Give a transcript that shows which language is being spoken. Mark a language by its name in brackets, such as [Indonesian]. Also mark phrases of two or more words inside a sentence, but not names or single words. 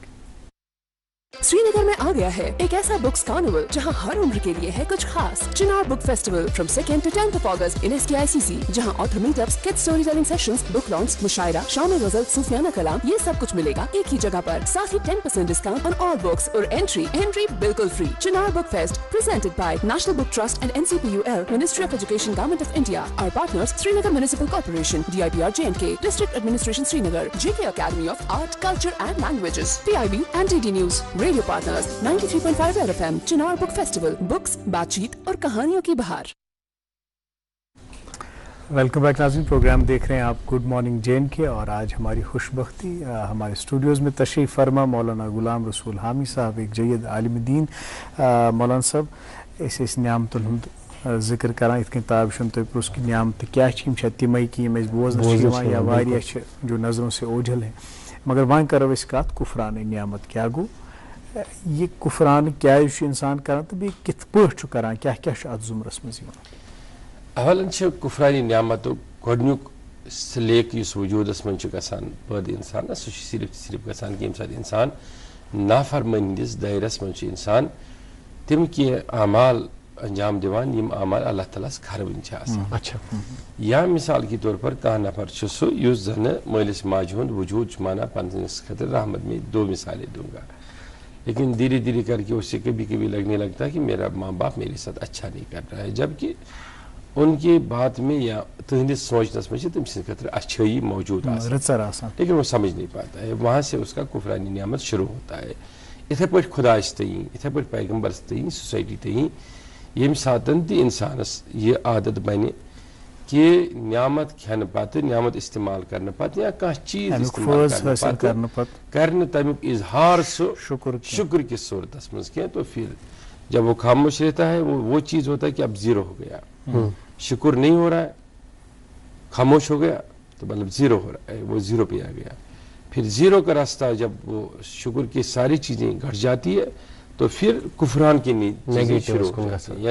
[Urdu] سری نگر میں آ گیا ہے ایک ایسا [English] books carnival [Urdu] جہاں ہر عمر کے لیے ہے کچھ خاص. چنار بک فیسٹیول [English] from 2 to 10 August in [Urdu] SKICC, جہاں [English] author meetups, kid storytelling sessions, book launch, [Urdu] مشاعرہ, شام غزل, صوفیانہ کلام, یہ سب کچھ ملے گا ایک ہی جگہ پر. ساتھ ہی [English] 10% discount on all books [Urdu] اور انٹری بالکل فری. [English] چنار بک فیسٹ presented by National Book Trust and NCPUL, Ministry of Education, Government of India. Our partners Srinagar Municipal Corporation, DIPR J&K, District Administration Srinagar, JK Academy of Art, Culture and Languages, PIB and DD News. radio partners 93.5 Red FM. [Urdu] چنار بک فیسٹیول, بکس, بات چیت اور کہانیوں کی بہار. [English] welcome back [Urdu] ناظرین, پروگرام دیکھ رہے ہیں آپ گڈ مارننگ جے اینڈ کے, اور آج ہماری خوش بختی ہمارے اسٹوڈیوز میں تشریف فرما مولانا غلام رسول حامی صاحب, ایک جید عالم دین. [Kashmiri] مولانا صاحب اس نعمتن ہند ذکر کران, ات کن تاب شن تھی پرس کہ نعمت کیا تمے کہ بوزن یا واریاہ [Urdu] جو نظروں سے اوجھل ہیں, [Kashmiri] مگر وہیں کرو اس کت کفران نعمت کیا گو, یہ کفران کیا انسان کران تو بیٚیہِ کِتھ پٲٹھۍ چھُ کران, کیا ات زمرس منٛز یِوان. اولن کفرانی نعمتو گۄڈنیُک سلیک یُس وجوٗدس منٛز چھُ گژھان پٲدٕ انسانس, سُہ چھُ صرف گژھان کہ ییٚمہِ ساتہٕ انسان نافرمٲنی ہٕنٛدِس دٲیرس منٛز چھُ انسان تِم کینٛہہ اعمال انجام دِوان یِم اعمال اللہ تعالیٰ ہس کھرٕوٕنۍ چھِ آسان. [Urdu] یا مثال کے طور پر [Kashmiri] کانٛہہ نفر چھُ سُہ یُس زنہٕ مٲلِس ماجہِ ہُنٛد وجوٗد چھُ مانان پننس خٲطرٕ رحمت. [Urdu] میں 2 مثالیں دوں گا, لیکن دھیرے دھیرے کر کے اسے کبھی کبھی لگنے لگتا ہے کہ میرا ماں باپ میرے ساتھ اچھا نہیں کر رہا ہے, جبکہ ان کی بات میں [Kashmiri] یا تہندس سوچنس [Urdu] میں [Kashmiri] تم سند خاطر اچھائی موجود آسان, [Urdu] لیکن وہ سمجھ نہیں پاتا ہے. وہاں سے اس کا کفرانی نعمت شروع ہوتا ہے. [Kashmiri] اتھے پٲٹھۍ خدایس تئیں, اتھے پٲٹھۍ پیغمبرس تئیں, سوسائٹی تئیں, ییٚمہِ ساتہٕ تہِ انسانس یہ عادت بنہِ کہ نعمت کھٮ۪نہٕ پتہٕ, نعمت استعمال کرنہٕ پتہٕ یا کانٛہہ چیز استعمال کرنہٕ پتہٕ کرِ نہٕ تمیُک اظہار سُہ شکر کس صورتس منٛز کینٛہہ, [Urdu] تو پھر جب وہ خاموش رہتا ہے وہ چیز ہوتا ہے کہ اب زیرو ہو گیا. شکر نہیں ہو رہا ہے, خاموش ہو گیا تو مطلب زیرو ہو رہا ہے, وہ زیرو پہ آ گیا. پھر زیرو کا راستہ جب وہ شکر کی ساری چیزیں گھٹ جاتی ہے تو پھر کفران کی چیزیں شروع ہو جاتی ہیں.